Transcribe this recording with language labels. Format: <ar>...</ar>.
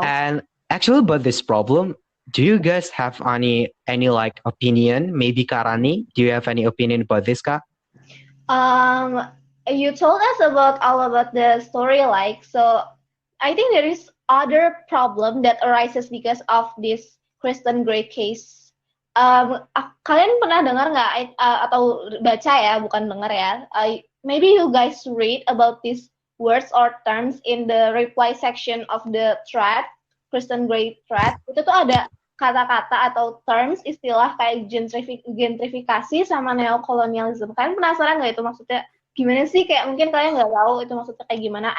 <en>And actually about this problem, do you guys have any like opinion? Maybe Karani, do you have any opinion about this, Kak? You told us all about the story, like, so I think there is other problem that arises because of this Kristen Gray case.</en> <id>Kalian pernah dengar nggak atau baca ya, bukan dengar ya?</id> <en>Maybe you guys read about these words or terms in the reply section of the thread, Kristen Gray thread.</en> <id>Itu tuh ada kata-kata atau terms, istilah kayak gentrifikasi sama neokolonialism. Kalian penasaran nggak itu maksudnya gimana sih? Kayak mungkin kalian nggak tahu itu maksudnya kayak gimana.</id>